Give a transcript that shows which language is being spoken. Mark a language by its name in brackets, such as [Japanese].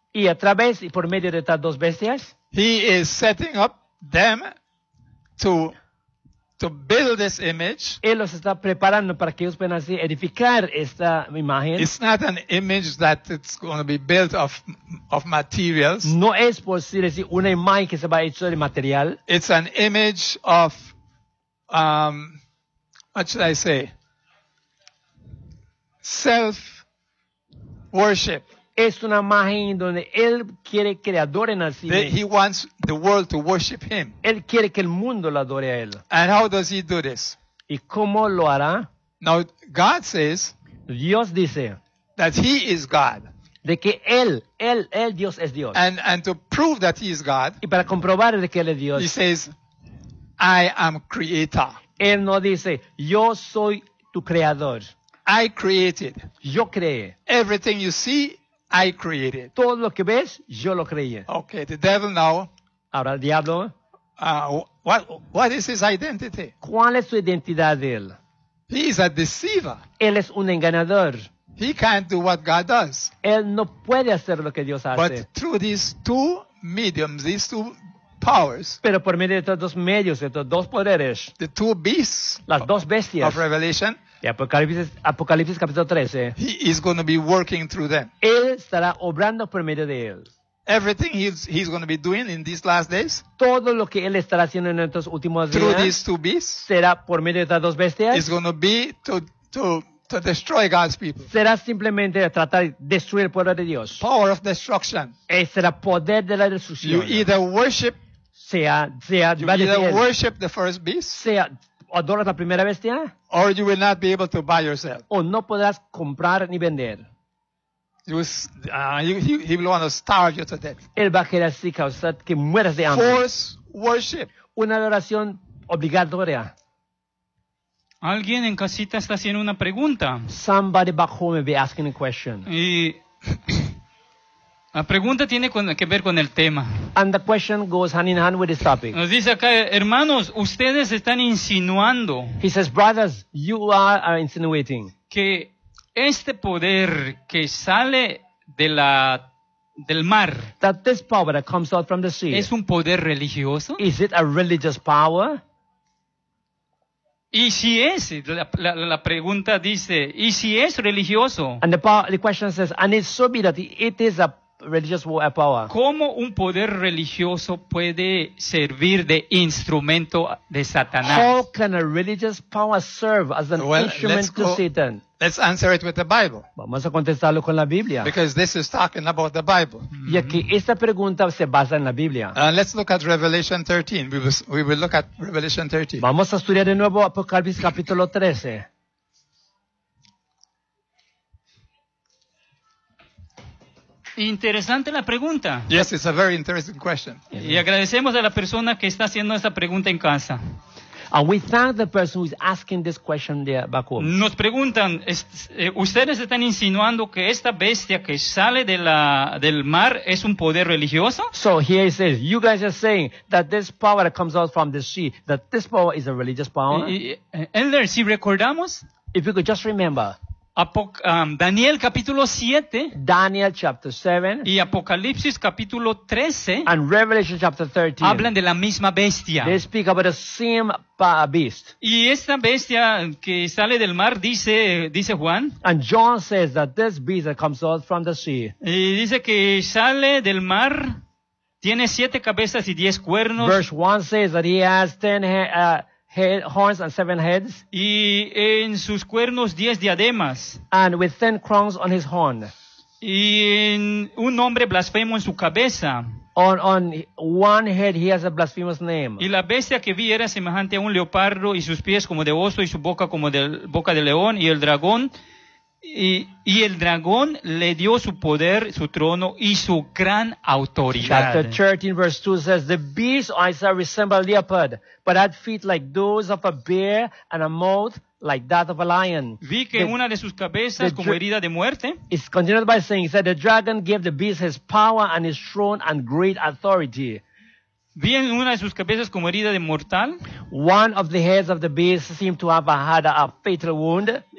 [Spanish] y a través y por medio de estas dos bestias, [English] he is setting up them to build this image. [Spanish] Él los está preparando para que ellos puedan así edificar esta imagen. [English] It's not an image that it's going to be built of materials. [Spanish] No es posible decir una imagen que se va a hacer de material. [English] It's an image of what should I say? Self worship. [Spanish] Es una imagen donde él quiere que le adoren a sí mismo. [English] He wants the world to worship him. [Spanish] Él quiere que el mundo lo adore a él. [English] And how does he do this? [Spanish] ¿Y cómo lo hará? [English] Now God says, [Spanish] Dios dice, [English] that he is God. [Spanish] De que él Dios es Dios. [English] And to prove that he is God, [Spanish] y para comprobar de que él es Dios, [English] he says, I am creator. [Spanish] Él no dice, yo soy tu creador. [English] I created. [Spanish] Yo creé. [English] Everything you see, I created. [Spanish] Todo lo que ves, yo lo creé. [English] Okay, the devil now. [Spanish] Ahora el diablo. [English] What is his identity? [Spanish] ¿Cuál es su identidad de él? [English] He is a deceiver. [Spanish] Él es un engañador. [English] He can't do what God does. [Spanish] Él no puede hacer lo que Dios hace. [English] But through these two mediums, these two powers. [Spanish] Pero por medio de estos dos medios, de estos dos poderes. [English] The two beasts. [Spanish] Las dos bestias. [English] Of Revelation. [Spanish] De Apocalipsis capítulo 13. [English] He is going to be working through them. [Spanish] Él estará obrando por medio de él. [English] Everything he's going to be doing in these last days. [Spanish] Todo lo que él estará haciendo en estos últimos días. [English] Through these two beasts. [Spanish] Será por medio de estas dos bestias. [English] Is going to be to destroy God's people. [Spanish] Será simplemente tratar de destruir el pueblo de Dios. [English] Power of destruction. [Spanish] Él será poder de la destrucción. [English] You either worship. [Spanish] Sea. [English] You either worship the first beast. [Spanish] Sea. Adoras la primera bestia. [English] Or you will not be able to buy yourself. [Spanish] O no podrás comprar ni vender. [English] He will want to starve you to death. [Spanish] Él va a querer así causar que mueras de hambre. [English] Force worship. [Spanish] Una adoración obligatoria. Alguien en casita está haciendo una pregunta. [English] Somebody back home may be asking a question. [Spanish] Y la pregunta tiene que ver con el tema. [English] And the question goes hand in hand with this topic. [Spanish] Nos dice acá, hermanos, ustedes están insinuando. [English] He says, brothers, you are insinuating. [Spanish] Que este poder que sale del mar. [English] That this power that comes out from the sea. [Spanish] Es un poder religioso. [English] Is it a religious power? [Spanish] Y si es, la pregunta dice, y si es religioso. [English] And the question says, and it so be that it is a religious power. [Spanish] ¿Cómo un poder religioso puede servir de instrumento de Satanás? [English] How can a religious power serve as an instrument to Satan? Let's answer it with the Bible. [Spanish] Vamos a contestarlo con la Biblia. [English] Because this is talking about the Bible. [Spanish] Y aquí esta pregunta se basa en la Biblia. [English] Let's look at Revelation 13. We will look at Revelation 13. [Spanish] Vamos a estudiar de nuevo Apocalipsis capítulo 13. Interesante la pregunta. [English] Yes, it's a very interesting question. [Spanish] Y agradecemos a la persona que está haciendo esta pregunta en casa. [English] And we thank the person who is asking this question there back home. [Spanish] Nos preguntan, ustedes están insinuando que esta bestia que sale del mar es un poder religioso? [English] So here it says, you guys are saying that this power that comes out from the sea, that this power is a religious power? [Spanish] Elder, si recordamos, [English] if you could just remember, [Spanish] Daniel capítulo 7, [English] Daniel chapter 7 [Spanish] y Apocalipsis capítulo 13 [English] and Revelation chapter 13 [Spanish] hablan de la misma bestia. [English] They speak about the same beast. [Spanish] Y esta bestia que sale del mar dice Juan, [English] and John says that this beast that comes out from the sea. [Spanish] Y dice que sale del mar, tiene 7 cabezas y 10 cuernos. [English] Verse 1 says that he has 10 horns and 7 heads. [Spanish] Y en sus cuernos 10 diademas. [English] And with 10 crowns on his horn. [Spanish] Y en un nombre blasfemo en su cabeza. [English] On one head he has a blasphemous name. [Spanish] Y la bestia que vi era semejante a un leopardo, y sus pies como de oso, y su boca como de boca de león, y el dragón. Y el dragón le dio su poder, su trono y su gran autoridad. [English] Chapter 13 verse 2 says, the beast I saw resembled a leopard, but had feet like those of a bear and a mouth like that of a lion. [Spanish] Vi que una de sus cabezas como herida de muerte. [English] It's continued by saying, he said, the dragon gave the beast his power and his throne and great authority. [Spanish] Vi en una de sus cabezas como herida de mortal. [English] One of the heads of the beast seemed to have had a fatal wound.